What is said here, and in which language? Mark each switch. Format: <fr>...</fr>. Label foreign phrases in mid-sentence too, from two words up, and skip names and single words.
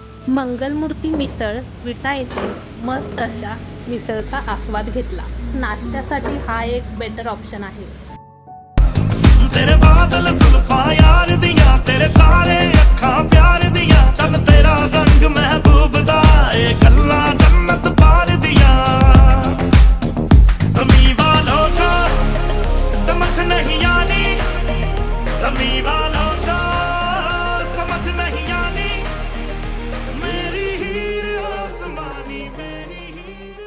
<mr>मंगलमूर्ती मिसळ विटा येथे मस्त अशा मिसळचा आस्वाद घेतला. नाश्त्यासाठी हा एक</mr> <en>better option</en> <mr>आहे.</mr> <pa>ਤੇਰੇ ਬੱਦਲ ਜ਼ੁਲਫ਼ਾਂ ਯਾਰ ਦੀਆਂ ਤੇਰੇ ਤਾਰੇ ਅੱਖਾਂ ਪਿਆਰ ਦੀਆਂ ਚੱਲ ਤੇਰਾ ਰੰਗ ਮਹਿਬੂਬ ਦਾ ਏ ਗੱਲਾਂ ਜੰਨਤ ਪਾਰ ਦੀਆਂ ਜ਼ਮੀਂ ਵਾਲੋਂ ਕੋ ਸਮਝ ਨਹੀਂ ਆਨੀ ਜ਼ਮੀਂ ਵਾਲੋਂ ਕੋ ਸਮਝ ਨਹੀਂ ਆਨੀ ਮੇਰੀ ਹੀਰ ਆਸਮਾਨੀ ਮੇਰੀ ਹੀਰ आसमानी मेरी हीर</pa>